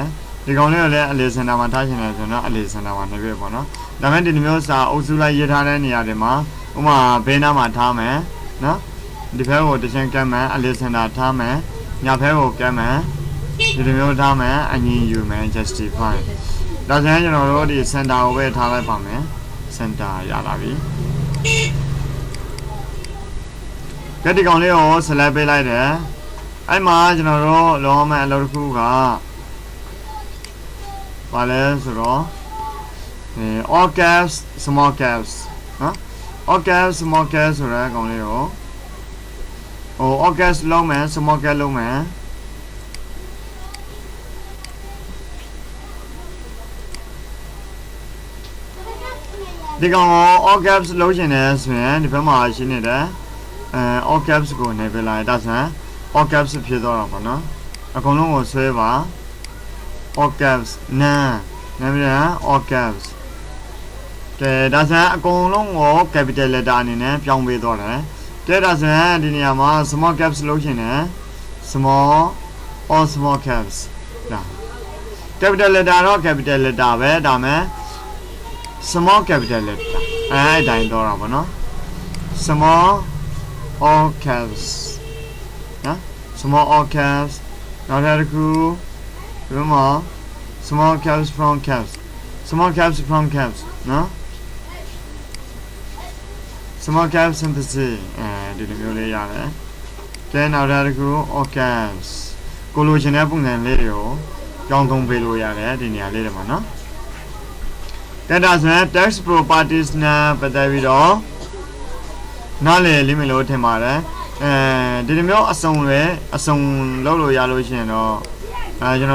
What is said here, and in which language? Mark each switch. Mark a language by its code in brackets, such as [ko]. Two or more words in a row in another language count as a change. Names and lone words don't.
[my] ဒီကောင်လေးကိုလည်းအလယ်စင်တာမှာထားရှင်တယ်ဆိုတော့အလယ်စင်တာမှာနှိပ်ပေးပေါ့နော်ဒါပေမဲ့ဒီမျိုးစာအုပ်စုလိုက်ရေးထားတဲ့နေရာတွေမှာဥမာဘေးနားမှာထားမယ်နော်ဒီဘက်ကိုတစ်ချင်ကမ်းမယ်အလယ်စင်တာထားမယ်ညာဖဲကိုကဲမယ်ဒီလိုမျိုးထားမယ်အငြင်းယူမယ် justify ဒါဆိုရင်ကျွန်တော်တို့ဒီ center ကိုပဲထားလိုက်ပါမယ် center ရလာပြီကဲဒီကောင်လေးကို select ပေးလိုက်တယ်အဲ့မှာကျွန်တော်တို့လောမဲ့အလုပ်တစ်ခုက ဘာလဲဆိုတော့ [en] all caps small caps [my] နော် [en] all caps small caps [my] ဆိုတဲ့ကောင်လေးကို [en] all caps [my] လုံးမယ် [en] small caps [my] လုံးမယ်ဒီကောင်ကို [en] all caps [my] လုံးချင်တယ် ဆိုရင်ဒီဘက်မှာရှင်းနေတယ် [en] all caps [my] ကိုနေပြလိုက်ဒါဆိုရင် [en] all caps [my] ဖြစ်သွားတော့ပါနော်အကုန်လုံးကိုဆွဲ ပါ [en] all caps [my] နာနေပြ [en] all caps [my] ကဲဒါဆိုရင်အကုန်လုံးကို [en] capital letter [my] အနေနဲ့ ပြောင်းပေးသွားတယ်ကဲဒါဆိုရင်ဒီနေရာမှာ [en] small caps [my] လုံးချင်တယ် [en] small all small caps [my] ဒါ [en] capital letter [my] တော့ [en] capital letter [my] ပဲဒါမဲ့ [en] small capital letter [my] အဲ့တိုင်းတော့တာပေါ့နော် [en] small all caps [my] နော် [en] small all caps [my] နောက်တစ်ခုဒီမှာ [en] small caps from caps small caps from caps [my] နော် [en] small caps synthesis [my] ဒီလိုမျိုးလေးရတယ်ကဲနောက်တစ်ခု [en] all caps [my] ကိုလိုချင်တဲ့ပုံစံလေးတွေကိုကြောင်းသုံးပေးလို့ရတယ်ဒီနေရာလေးတွေမှာနော်ကဲဒါ ဆိုရင် [en] text properties [my] နဲ့ပတ်သက်ပြီးတော့နားလည်လိမ့်မယ်လို့ထင်ပါတယ်ဒီလိုမျိုးအစုံလုပ်လို့ရလို့ရှိရင်တော့ကျွန်